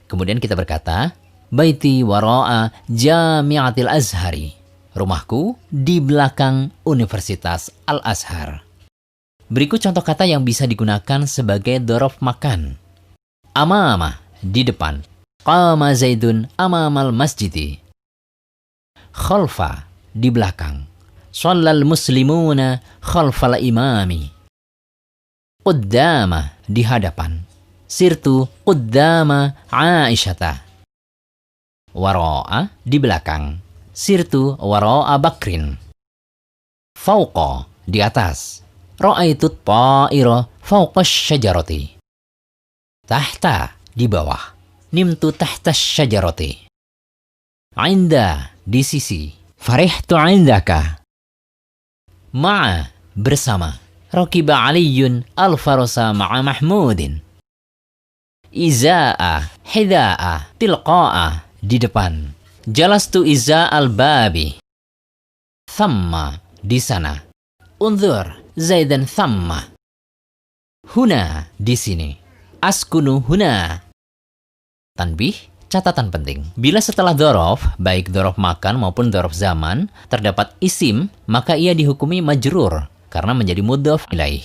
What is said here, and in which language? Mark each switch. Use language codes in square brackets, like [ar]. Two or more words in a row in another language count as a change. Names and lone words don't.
[id] Kemudian kita berkata, [ar] بيتي وراءَ جامعةِ الأزهرِ. [id] Rumahku di belakang Universitas Al-Azhar. Berikut contoh kata yang bisa digunakan sebagai [ar] ظرف مكان. Amama, [id] di depan. [ar] قامَ زيدٌ أمامَ المسجدِ. Khalfa, [id] di belakang. [ar] صلّى المسلمونَ خلفَ الإمامِ. [id] Quddama, di hadapan. [ar] سرتُ قدّامَ عائشةَ. Wara'a, [id] di belakang. [ar] سرتُ وراءَ بكرٍ. [id] Fauqa, di atas. [ar] رأيتُ الطائرَ فوقَ الشجرةِ. Tahta, [id] di bawah. [ar] نمتُ تحتَ الشجرةِ. Inda, [id] di sisi. [ar] فرحتُ عندَك. [id] Ma'a, bersama. [ar] ركبَ عليٌّ الفرسَ معَ محمودٍ. إزاءَ حذاءَ تلقاءَ, [id] di depan. [ar] جلستُ إزاءَ البابِ. Thamma, [id] di sana. [ar] انظرْ زيداً ثَمَّ هنا, [id] di sini. [ar] أسكنُ هنا. [id] Tanbih, catatan penting. Bila setelah dzaraf, baik [ar] ظرف مكان [id] maupun [ar] ظرف زمان, [id] terdapat isim, maka ia dihukumi majrur, karena menjadi [ar] مضاف إليه.